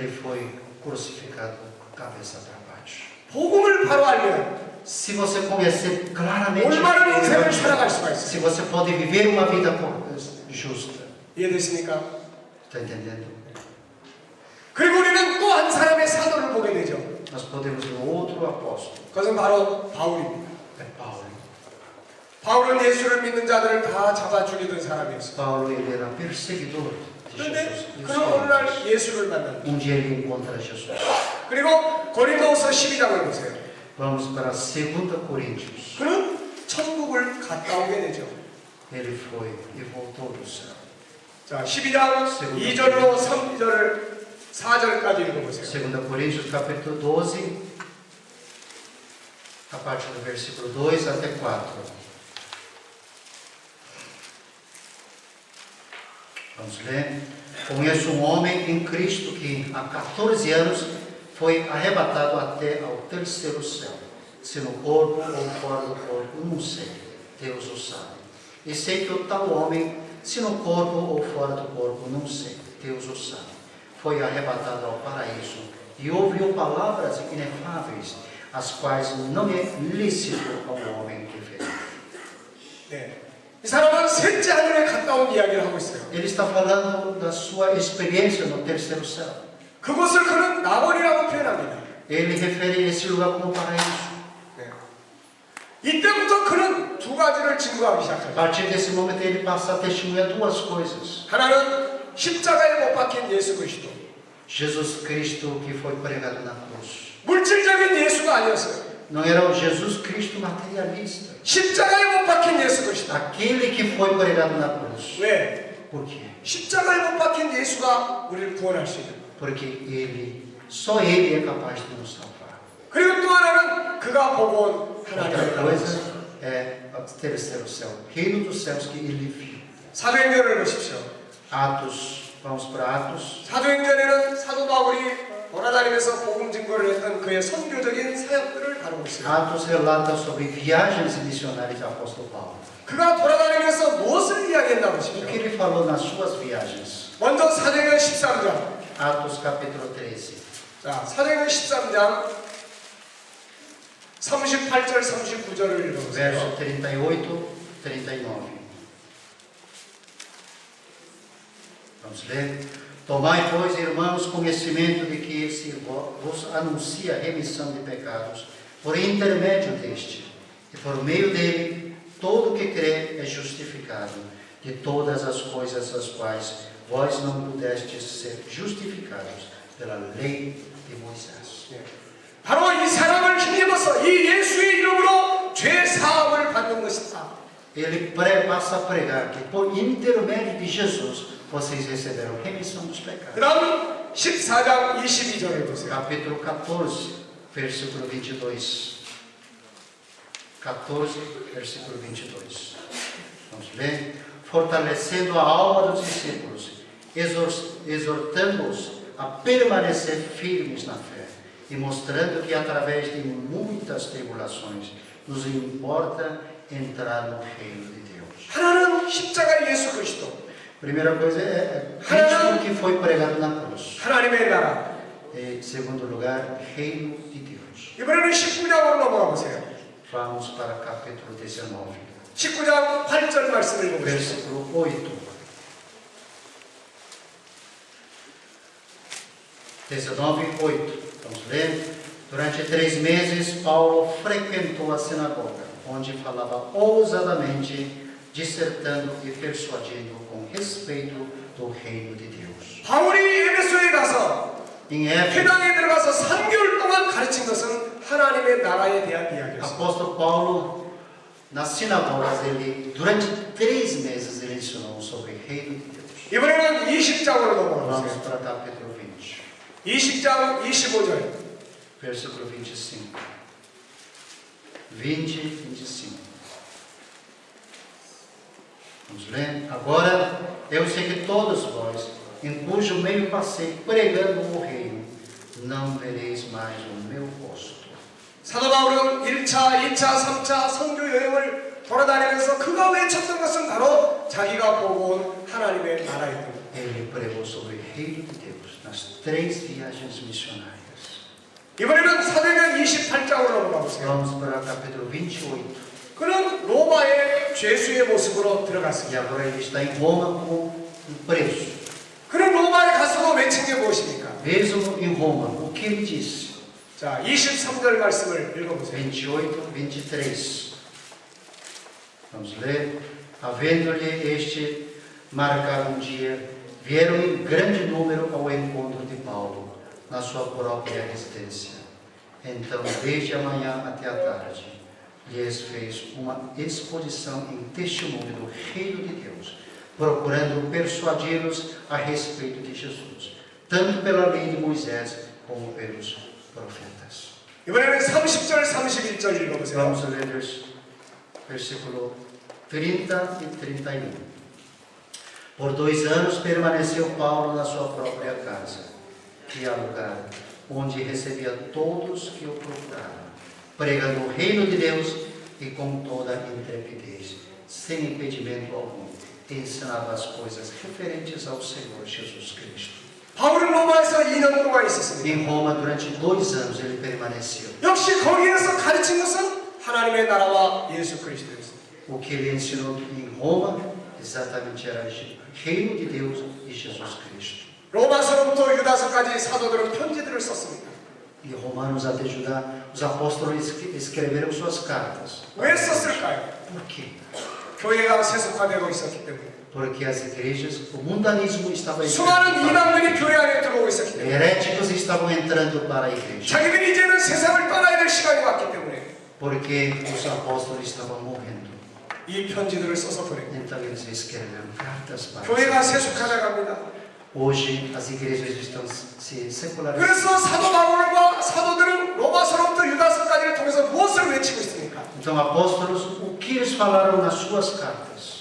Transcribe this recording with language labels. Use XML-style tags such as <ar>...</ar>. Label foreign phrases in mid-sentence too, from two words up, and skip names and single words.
<pt>ele foi crucificado cabeça para baixo.</pt> <ko>복음을 바로 알면</ko> <pt>Se você conhecer claramente</pt> <ko>올바른</ko> <pt>o</pt> <ko>인생을</ko> <pt>Evangelho,</pt> <ko>살아갈 수가 있어요.</ko> <pt>se você pode viver uma vida justa,</pt> <ko>이해됐습니까?</ko> <pt>está entendendo?</pt> <ko>그리고 우리는 또 한 사람의 사도를 보게 되죠.</ko> <pt>Nós podemos ver outro apóstolo,</pt> <ko>그것은 바로 바울입니다.</ko> <pt>é Paulo.</pt> <ko>바울은 예수를 믿는 자들을 다 잡아 죽이던 사람이었어요.</ko> <pt>Paulo ele era perseguidor de</pt> <ko>그런데</ko> <pt>Jesus. E os</pt> <ko>그는 어느 날</ko> <pt>crentes.</pt> <ko>예수를 만납니다.</ko> <pt>Um dia ele encontra Jesus.</pt> <ko>그리고 고린도후서 12장을 보세요.</ko> <pt>Vamos para 2 Coríntios.</pt> <ko>그는 천국을 갔다 오게 되죠.</ko> <pt>Ele foi e voltou do céu.</pt> <ko>자, 12장 2절로 3절을 4절까지 읽어보세요.</ko> <pt>2 Coríntios capítulo 12, a partir do versículo 2 até 4. Vamos ler. Conheço um homem em Cristo que há 14 anos foi arrebatado até ao terceiro céu. Se no corpo ou fora do corpo, não sei. Deus o sabe. E sei que o tal homem, se no corpo ou fora do corpo, não sei. Deus o sabe. Foi arrebatado ao paraíso e ouviu palavras inefáveis, as quais não é lícito ao homem referir.</pt> <ko>네. 이 사람은 셋째 하늘에 갔다 온 이야기를 하고 있어요.</ko> <pt>Ele está falando da sua experiência no terceiro céu.</pt> <ko>그곳을 그는 낙원이라고 표현합니다.</ko> <pt>Ele refere esse lugar como paraíso.</pt> <ko>네. 이때부터 그는 두 가지를 증거하기</ko> <pt>A</pt> <ko>시작합니다.</ko> <pt>partir desse momento ele passa a testemunhar duas coisas.</pt> <ko>하나는 십자가에 못 박힌 예수 그리스도.</ko> <pt>Jesus Cristo que foi pregado na cruz.</pt> <ko>물질적인 예수가 아니었어요.</ko> <pt>Não era o Jesus Cristo materialista.</pt> <ko>십자가에 못 박힌 예수 그리스도.</ko> <pt>Aquele que foi pregado na cruz.</pt> <ko>왜?</ko> <pt>Por quê?</pt> <ko>십자가에 못 박힌 예수가 우리를 구원할 수 있는.</ko> <pt>Porque só ele é capaz de nos salvar.</pt> <ko>그리고 또 하나는 그가 보고 온 하나님의</ko> <pt>Outra</pt> <ko>나라.</ko> <pt>coisa é o terceiro céu, o reino dos céus que ele viu.</pt> <ko>사도행전을 보십시오.</ko> <pt>Atos, vamos para Atos.</pt> <ko>사도행전에는 사도 바울이 돌아다니면서 복음 증거를 했던 그의 선교적인 사역들을 다루고 있어요.</ko> <pt>Atos relata sobre viagens missionárias do apóstolo Paulo.</pt> <ko>그가 돌아다니면서 무엇을 이야기했나</ko> <pt>O</pt> <ko>보십시오.</ko> <pt>que ele falou nas suas viagens?</pt> <ko>먼저 사도행전 13장.</ko> <pt>Atos capítulo 13.</pt> <ko>자, 사도행전 13장 38절 39절을 읽어보세요.</ko> <pt>Verso 38, 39. Vamos ler. Tomai, pois, irmãos, conhecimento de que se vos anuncia a remissão de pecados por intermédio deste, e por meio dele todo que crê é justificado de todas as coisas as quais vós não pudestes ser justificados pela lei de Moisés.</pt> <ko>바로 이 사람을 힘입어서 이 예수의 이름으로 죄 사함을 받는 것이다.</ko> <pt>Ele passa a pregar que por intermédio de Jesus vocês receberam remissão dos pecados.</pt> <ko>그다음 14장 22절을 보세요.</ko> <pt>Capítulo 14, versículo 22. 14, versículo 22. Vamos ler. Fortalecendo a alma dos discípulos, exortando-os a permanecer firmes na fé e mostrando que através de muitas tribulações nos importa entrar no reino de Deus.</pt> <ko>하나는 십자가 예수 그리스도.</ko> <pt>Primeira coisa é Cristo que foi pregado na cruz.</pt> <ko>하나님의 나라.</ko> <pt>Em segundo lugar, reino de Deus.</pt> <ko>이번에는 19장으로 넘어가 보세요.</ko> <pt>Vamos para o capítulo 19,</pt> <ko>19장 8절 말씀을 읽어보세요.</ko> <pt>versículo 8. 19:8. Vamos ler. Durante 3 meses, Paulo frequentou a sinagoga, onde falava ousadamente, dissertando e persuadindo com respeito do reino de Deus.</pt> <ko>바울이 에베소에 가서</ko> <pt>Em Éfeso,</pt> <ko>회당에 들어가서 3개월 동안 가르친 것은 하나님의 나라에 대한 이야기였습니다.</ko> <pt>apóstolo Paulo, nas sinagogas, durante 3 meses, ele ensinou sobre o reino de Deus.</pt> <ko>이번에는 20장으로 넘어가</ko> <pt>Vamos</pt> <ko>보세요.</ko> <pt>para o capítulo 20,</pt> <ko>20장 25절.</ko> <pt>versículo 25. 20, 25. Vamos ler? Agora, eu sei que todos vós, em cujo meio passei pregando o reino, não vereis mais o meu rosto.</pt> <ko>사도 바울은 1차, 2차, 3차 선교 여행을 돌아다니면서 그가 외쳤던 것은 바로 자기가 보고 온 하나님의 나라였던 것.</ko> <pt>Ele pregou sobre o reino de Deus nas 3 viagens missionárias.</pt> <ko>이번에는 사도행전 28장으로 넘어가 보세요.</ko> <pt>Vamos para o capítulo 28.</pt> <ko>그는 로마의 죄수의 모습으로</ko> <pt>E</pt> <ko>들어갔습니다.</ko> <pt>agora ele está em Roma como um preso.</pt> <ko>그는 로마에 가서도 외친 게 무엇입니까?</ko> <pt>Mesmo em Roma, o que ele disse?</pt> <ko>자, 23절 말씀을 읽어보세요.</ko> <pt>28, 23. Vamos ler. Havendo-lhe este marcado um dia, vieram em grande número ao encontro de Paulo, na sua própria residência. Então, desde a manhã até a tarde, lhes fez uma exposição em testemunho do reino de Deus, procurando persuadi-los a respeito de Jesus, tanto pela lei de Moisés como pelos profetas.</pt> <ko>이번에는 30절, 31절 읽어보세요.</ko> <pt>Vamos ler versículo 30 e 31. Por 2 anos permaneceu Paulo na sua própria casa, que é lugar onde recebia todos que o procuravam, pregando o reino de Deus e com toda intrepidez, sem impedimento algum, ensinava as coisas referentes ao Senhor Jesus Cristo.</pt> <ko>바울은 로마에서 2년 동안 있었습니다.</ko> <pt>Em Roma, durante 2 anos, ele permaneceu.</pt> <ko>역시 거기에서 가르친 것은 하나님의 나라와 예수 그리스도였습니다.</ko> <pt>O que ele ensinou em Roma, exatamente era o reino de Deus e Jesus Cristo.</pt> <ko>로마서로부터 유다서까지 사도들은 편지들을 썼습니다.</ko> <pt>E Romanos até Judá, os apóstolos escreveram suas cartas.</pt> <ko>왜 썼을까요?</ko> <pt>Por quê?</pt> <ko>교회가 세속화되고 있었기 때문에.</ko> <pt>Porque as igrejas, o mundanismo estava</pt> <ko>수많은</ko> <pt>entrando.</pt> <ko>이방들이 교회 안에 들어오고 있었기 때문에.</ko> <pt>Heréticos estavam entrando para a igreja.</pt> <ko>자기들이 이제는 세상을 떠나야 될 시간이 왔기 때문에</ko> <pt>Porque os apóstolos estavam morrendo.</pt> <ko>이 편지들을 써서 보냈고</ko> <pt>Então eles escreveram cartas para</pt> <ko>교회가</ko> <pt>as igrejas.</pt> <ko>세속화돼 갑니다.</ko> <pt>Hoje as igrejas estão se secularizando.</pt> <ko>그래서 사도 바울과 사도들은 로마서로부터 유다서까지를 통해서 무엇을 외치고 있습니까?</ko> <pt>Então apóstolos, o que eles falaram nas suas cartas?</pt>